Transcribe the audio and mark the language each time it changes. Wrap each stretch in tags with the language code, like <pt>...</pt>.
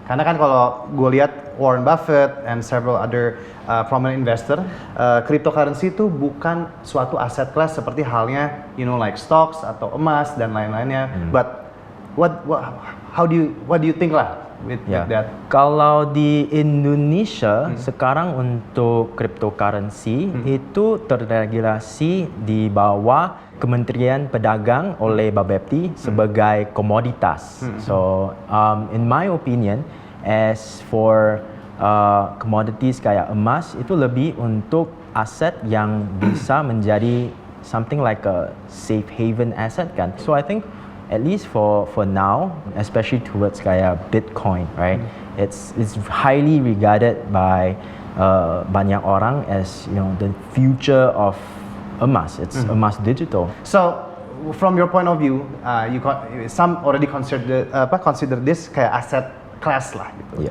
<id>Karena kan kalau gue lihat Warren Buffett</id> <en>and several other prominent investor,</en> <id>cryptocurrency itu bukan suatu aset class seperti halnya</id> <en>like stocks</en> <id>atau emas dan lain-lainnya.</id> <en>But what do you think lah with that?</en> <id>Kalau di Indonesia sekarang untuk cryptocurrency itu terregulasi di bawah Kementerian Pedagang oleh Bapepti sebagai komoditas.</id> <en>So in my opinion, as for commodities</en> <id>kayak emas itu lebih untuk aset yang bisa menjadi</id> <en>something like a safe haven asset kan. So I think at least for now, especially towards kayak Bitcoin, right? It's highly regarded by</en> <id>banyak orang</id> <en>as the future of emas. It's emas digital. So from your point of view, some already consider this kayak asset class lah gitu.</en>